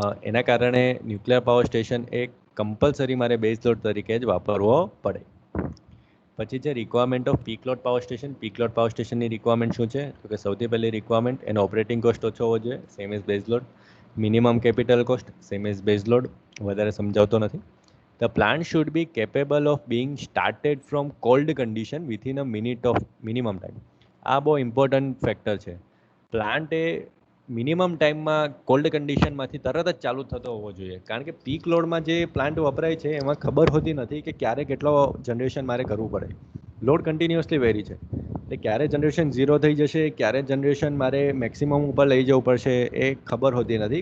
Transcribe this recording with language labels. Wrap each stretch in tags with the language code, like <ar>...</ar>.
<gu>એના કારણે nuclear power station એક કમ્પલસરી મારે બેઝ લોડ તરીકે જ વાપરવો પડે. પછી છે requirement off peak load power station. Peak load power સ્ટેશનની રિક્વાયરમેન્ટ શું છે? તો કે સૌથી પહેલી રિક્વાયરમેન્ટ એનો ઓપરેટિંગ કોસ્ટ ઓછો હોવો જોઈએ,</gu> <en>Same as base load.</en> <gu>Minimum capital cost, same as base load. વધારે સમજાવતો નથી.</gu> <en>The plant should be capable of being started from cold condition within a minute of minimum time.</en> <gu>આ બહુ important factor છે. Plant એ minimum ટાઈમમાં cold કન્ડિશનમાંથી તરત જ ચાલુ થતો હોવો જોઈએ, કારણ કે પીક લોડમાં જે પ્લાન્ટ વપરાય છે એમાં ખબર હોતી નથી કે ક્યારે કેટલો જનરેશન મારે કરવું પડે. લોડ કન્ટિન્યુઅસલી વેરી છે, એટલે ક્યારે જનરેશન ઝીરો થઈ જશે, ક્યારે જનરેશન મારે મેક્સિમમ ઉપર લઈ જવું પડશે એ ખબર હોતી નથી.</gu>